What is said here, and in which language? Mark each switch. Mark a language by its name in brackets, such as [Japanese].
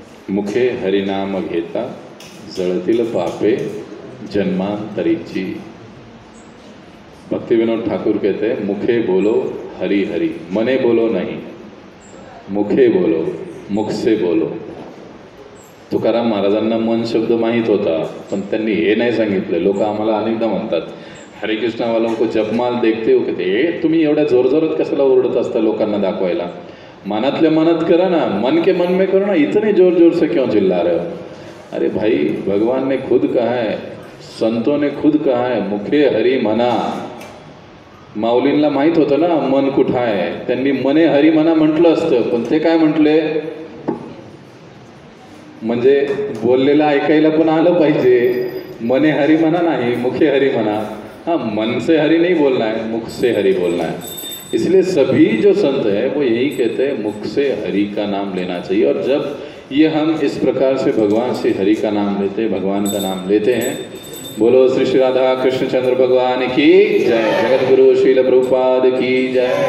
[Marathi] मुखे हरिनाम घेता जळतील पापे जन्मांतरीची। [Hindi] भक्ति विनोद ठाकुर कहते हैं मुखे बोलो हरि हरि, मने बोलो नहीं, मुखे बोलो, मुख से बोलो। [Marathi] तुकाराम महाराजांना मन शब्द माहीत होता, पण त्यांनी हे नाही सांगितलं। लोक आम्हाला अनेकदा म्हणतात [Hindi] हरे कृष्णावालों को जपमाल देखते हो, कहते [Marathi] हे तुम्ही एवढ्या जोरजोरात कशाला ओरडत असता लोकांना दाखवायला, मनातल्या मनात करा ना, [Hindi] मन के मन में करो ना, इतने जोर जोर से क्यों चिल्ला रहे हो। अरे भाई, भगवान ने खुद कहा है, संतों ने खुद कहा है, [Marathi] मुखे हरी म्हणा। माऊलींना माहीत होतं ना मन कुठं आहे, त्यांनी मने हरी म्हणा म्हटलं असतं, पण ते काय म्हटले, म्हणजे बोललेलं ऐकायला पण आलं पाहिजे। मने हरी म्हणा नाही, मुखे हरी म्हणा। [Hindi] हाँ, मन से हरि नहीं बोलना है, मुख से हरि बोलना है। इसलिए सभी जो संत हैं वो यही कहते हैं मुख से हरि का नाम लेना चाहिए। और जब ये हम इस प्रकार से भगवान से हरि का नाम लेते हैं, भगवान का नाम लेते हैं, बोलो श्री श्री राधा कृष्णचंद्र भगवान की जय, जगत गुरु श्रील प्रभुपाद की जय।